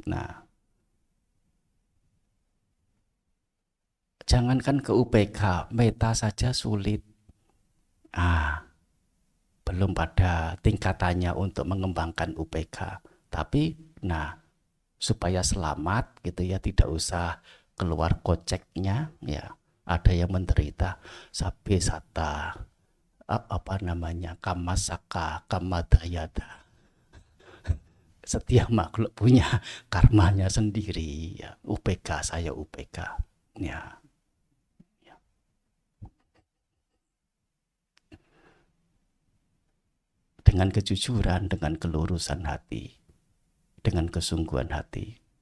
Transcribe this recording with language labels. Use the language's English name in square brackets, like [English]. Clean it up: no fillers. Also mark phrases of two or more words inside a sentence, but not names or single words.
[Indonesian] Jangankan ke UPK, meta saja sulit. Belum pada tingkatannya untuk mengembangkan UPK. Tapi supaya selamat gitu ya, tidak usah keluar koceknya ya. Ada yang menderita [Pali] sabe sata, kamasaka, kamadayada. [Indonesian] Setiap makhluk punya karmanya sendiri ya. UPK, saya UPK ya. Dengan kejujuran, dengan kelurusan hati, dengan kesungguhan hati.